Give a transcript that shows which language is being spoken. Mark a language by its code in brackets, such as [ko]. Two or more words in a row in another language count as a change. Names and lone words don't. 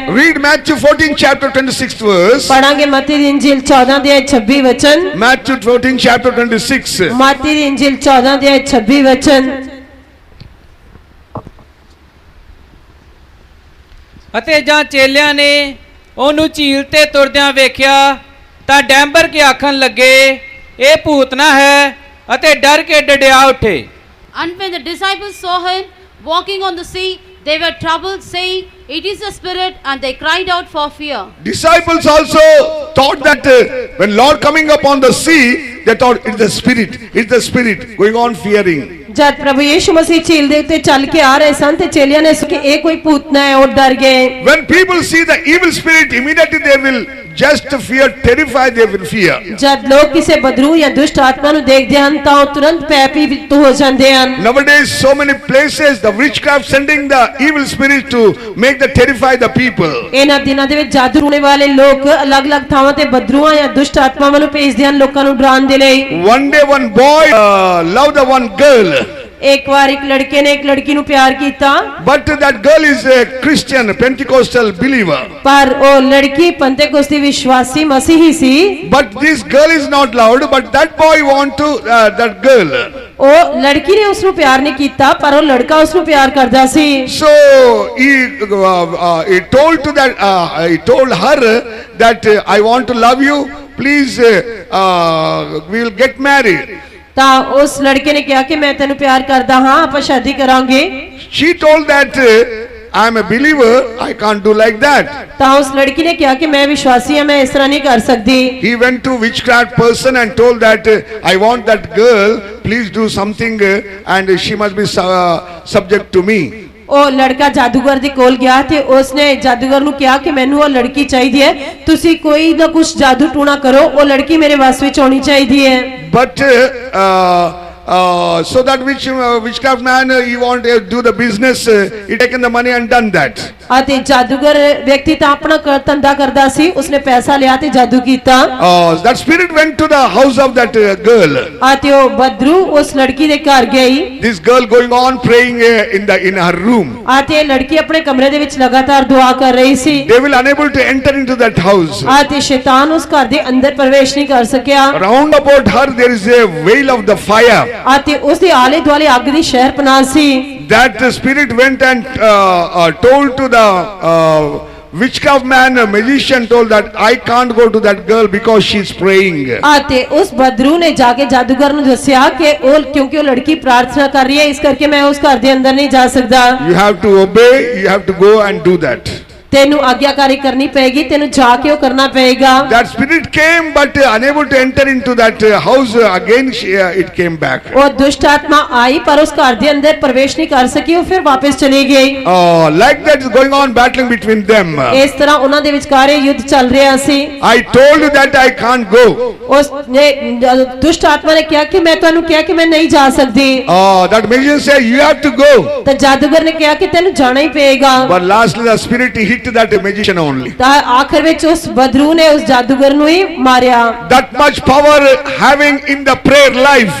[en] Read Matthew 14 chapter 26th verse. [pa] ਪੜਾਂਗੇ ਮੱਤੀ ਦੀ ਇੰਜੀਲ 14 ਦੇ 26 ਵਚਨ [en] Matthew 14 chapter 26. [pa] ਮੱਤੀ ਦੀ ਇੰਜੀਲ 14 ਦੇ 26 ਵਚਨ ਅਤੇ ਜਾਂ ਚੇਲਿਆਂ ਨੇ ਉਹਨੂੰ ਝੀਲ ਤੇ ਤੁਰਦਿਆਂ ਵੇਖਿਆ ਤਾਂ ਡੈਂਬਰ ਕੇ ਆਖਣ ਲੱਗੇ ਇਹ ਭੂਤਨਾ ਹੈ ਅਤੇ ਡਰ ਕੇ ਡਡਿਆ ਉੱਠੇ [en] And when the disciples saw him walking on the sea, they were troubled, saying, "It is a spirit," and they cried out for fear. Disciples also thought that when Lord coming upon the sea, they thought it's the spirit going on fearing. [pa] ਜਦ ਪ੍ਰਭੂ ਯੀਸ਼ੂ ਮਸੀਹ ਝੀਲ ਦੇ ਉੱਤੇ ਚੱਲ ਕੇ ਆ ਰਹੇ ਸਨ ਤੇ ਚੇਲਿਆਂ ਨੇ ਸੁਣ ਕੇ ਇਹ ਕੋਈ ਭੂਤਨਾ ਹੈ ਉਹ ਡਰ ਗਏ [en] When people see the evil spirit, immediately they will just fear, terrified, they will fear. [pa] ਜਦ ਲੋਕ ਕਿਸੇ ਬਦਰੂ ਜਾਂ ਦੁਸ਼ਟ ਆਤਮਾ ਨੂੰ ਦੇਖਦੇ ਹਨ ਤਾਂ ਉਹ ਤੁਰੰਤ ਭੈਭੀਤ ਹੋ ਜਾਂਦੇ ਹਨ [en] Nowadays, so many places, the witchcraft sending the evil spirit to make the terrify the people. [pa] ਇਹਨਾਂ ਦਿਨਾਂ ਦੇ ਵਿੱਚ ਜਾਦੂ ਟੂਣੇ ਵਾਲੇ ਲੋਕ ਅਲੱਗ-ਅਲੱਗ ਥਾਵਾਂ ਤੇ ਬਦਰੂਆਂ ਜਾਂ ਦੁਸ਼ਟ ਆਤਮਾਵਾਂ ਨੂੰ ਭੇਜਦੇ ਹਨ ਲੋਕਾਂ ਨੂੰ ਡਰਾਉਣ ਦੇ ਲਈ [en] One day, one boy loved the one girl. [pa] ਇੱਕ ਵਾਰ ਇੱਕ ਲੜਕੇ ਨੇ ਇੱਕ ਲੜਕੀ ਨੂੰ ਪਿਆਰ ਕੀਤਾ [en] But that girl is a Christian, Pentecostal believer. [pa] ਪਰ ਉਹ ਲੜਕੀ ਪੰਤੇਕੋਸਤੀ ਵਿਸ਼ਵਾਸੀ ਮਸੀਹੀ ਸੀ [en] But this girl is not loved, but that boy want to, that girl. [pa] ਉਹ ਲੜਕੀ ਨੇ ਉਸ ਨੂੰ ਪਿਆਰ ਨਹੀਂ ਕੀਤਾ ਪਰ ਉਹ ਲੜਕਾ ਉਸ ਨੂੰ ਪਿਆਰ ਕਰਦਾ ਸੀ [en] So he told her that I want to love you, please we will get married. [pa] ਤਾਂ ਉਸ ਲੜਕੇ ਨੇ ਕਿਹਾ ਕਿ ਮੈਂ ਤੈਨੂੰ ਪਿਆਰ ਕਰਦਾ ਹਾਂ ਆਪਾਂ ਸ਼ਾਦੀ ਕਰਾਂਗੇ [en] She told that I am a believer, I can't do like that. [pa] ਤਾਂ ਉਸ ਲੜਕੀ ਨੇ ਕਿਹਾ ਕਿ ਮੈਂ ਵਿਸ਼ਵਾਸੀ ਹਾਂ ਮੈਂ ਇਸ ਤਰ੍ਹਾਂ ਨਹੀਂ ਕਰ ਸਕਦੀ [en] He went to witchcraft person and told that I want that girl, please do something and she must be subject to me. [pa] ਉਹ ਲੜਕਾ ਜਾਦੂਗਰ ਦੇ ਕੋਲ ਗਿਆ ਤੇ ਉਸਨੇ ਜਾਦੂਗਰ ਨੂੰ ਕਿਹਾ ਕਿ ਮੈਨੂੰ ਉਹ ਲੜਕੀ ਚਾਹੀਦੀ ਹੈ ਤੁਸੀਂ ਕੋਈ ਨਾ ਕੁਝ ਜਾਦੂ ਟੂਣਾ ਕਰੋ ਉਹ ਲੜਕੀ ਮੇਰੇ ਵੱਸ ਵਿੱਚ ਆਉਣੀ ਚਾਹੀਦੀ ਹੈ [en] But so that witchcraft man, he want to do the business, he taken the money and done that. [pa] ਅਤੇ ਜਾਦੂਗਰ ਵਿਅਕਤੀ ਤਾਂ ਆਪਣਾ ਧੰਦਾ ਕਰਦਾ ਸੀ ਉਸਨੇ ਪੈਸਾ ਲਿਆ ਤੇ ਜਾਦੂ ਕੀਤਾ [en] That spirit went to the house of that girl. [pa] ਅਤੇ ਉਹ ਬਦਰੂ ਉਸ ਲੜਕੀ ਦੇ ਘਰ ਗਈ [en] This girl going on praying in her room. [pa] ਅਤੇ ਲੜਕੀ ਆਪਣੇ ਕਮਰੇ ਦੇ ਵਿੱਚ ਲਗਾਤਾਰ ਦੁਆ ਕਰ ਰਹੀ ਸੀ [en] They will unable to enter into that house. [pa] ਅਤੇ ਸ਼ੈਤਾਨ ਉਸ ਘਰ ਦੇ ਅੰਦਰ ਪ੍ਰਵੇਸ਼ ਨਹੀਂ ਕਰ ਸਕਿਆ [en] Round about her there is a veil of the fire. [pa] ਅਤੇ ਉਸ ਦੇ ਆਲੇ ਦੁਆਲੇ ਅੱਗ ਦੀ ਸ਼ਹਿਰ ਪਨਾਹ ਸੀ [en] That spirit went and told to the witchcraft man, a magician told that I can't go to that girl because she's praying. [pa] ਅਤੇ ਉਸ ਬਦਰੂ ਨੇ ਜਾ ਕੇ ਜਾਦੂਗਰ ਨੂੰ ਦੱਸਿਆ ਕਿ ਉਹ ਕਿਉਂਕਿ ਉਹ ਲੜਕੀ ਪ੍ਰਾਰਥਨਾ ਕਰ ਰਹੀ ਹੈ ਇਸ ਕਰਕੇ ਮੈਂ ਉਸ ਘਰ ਦੇ ਅੰਦਰ ਨਹੀਂ ਜਾ ਸਕਦਾ [en] You have to obey, you have to go and do that. [pa] ਤੈਨੂੰ ਆਗਿਆਕਾਰੀ ਕਰਨੀ ਪਏਗੀ ਤੈਨੂੰ ਜਾ ਕੇ ਉਹ ਕਰਨਾ ਪਏਗਾ [en] That spirit came but unable to enter into that house again, it came back. [pa] ਉਹ ਦੁਸ਼ਟ ਆਤਮਾ ਆਈ ਪਰ ਉਸ ਘਰ ਦੇ ਅੰਦਰ ਪ੍ਰਵੇਸ਼ ਨਹੀਂ ਕਰ ਸਕੀ ਉਹ ਫਿਰ ਵਾਪਸ ਚਲੀ ਗਈ [en] Like that is going on battling between them. [pa] ਇਸ ਤਰ੍ਹਾਂ ਉਹਨਾਂ ਦੇ ਵਿਚਕਾਰ ਇਹ ਯੁੱਧ ਚੱਲ ਰਿਹਾ ਸੀ [en] I told you that I can't go. [pa] ਉਸ ਨੇ ਦੁਸ਼ਟ ਆਤਮਾ ਨੇ ਕਿਹਾ ਕਿ ਮੈਂ ਤੁਹਾਨੂੰ ਕਿਹਾ ਕਿ ਮੈਂ ਨਹੀਂ ਜਾ ਸਕਦੀ [en] That magician said you have to go. [pa] ਤਾਂ ਜਾਦੂਗਰ ਨੇ ਕਿਹਾ ਕਿ ਤੈਨੂੰ ਜਾਣਾ ਹੀ ਪਏਗਾ [en] But lastly the spirit hit hit that magician only. [pa] ਤਾਂ ਆਖਰ ਵਿੱਚ ਉਸ ਬਦਰੂ ਨੇ ਉਸ ਜਾਦੂਗਰ ਨੂੰ ਹੀ ਮਾਰਿਆ। [en] That much power having in the prayer life.